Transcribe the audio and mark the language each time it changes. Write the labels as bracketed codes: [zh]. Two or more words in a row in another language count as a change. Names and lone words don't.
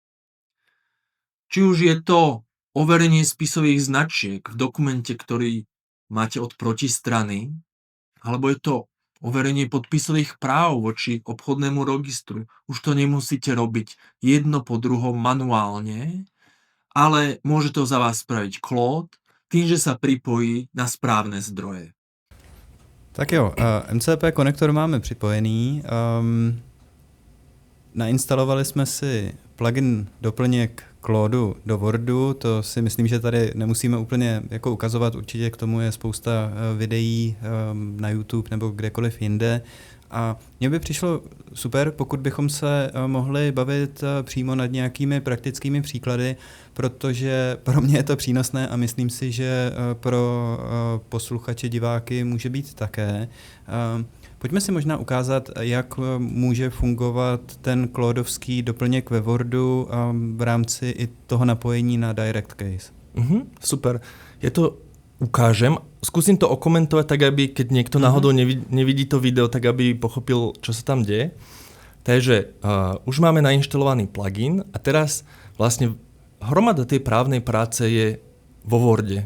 [sk] Či už je to overenie spisových značiek v dokumente, ktorý máte od protistrany, alebo je to overenie podpisových práv voči obchodnému registru. Už to nemusíte robiť jedno po druhom manuálne, ale môže to za vás spraviť Claude tým, že sa pripojí na správne zdroje. [cs] Tak jo, MCP konektor máme připojený. Nainstalovali jsme si plugin doplněk Claudu do Wordu, to si myslím, že tady nemusíme úplně jako ukazovat, určitě k tomu je spousta videí na YouTube nebo kdekoliv jinde. A mně by přišlo super, pokud bychom se mohli bavit přímo nad nějakými praktickými příklady, protože pro mě je to přínosné a myslím si, že pro posluchače, diváky může být také. Pojďme si možná ukázat, jak může fungovat ten Claudovský doplněk ve Wordu v rámci i toho napojení na Direct Case. [sk] Super. Ukážem. Skúsim to okomentovať tak, aby keď niekto náhodou nevidí to video, tak aby pochopil, čo sa tam deje. Takže už máme nainštalovaný plugin a teraz vlastne hromada tej právnej práce je vo Worde.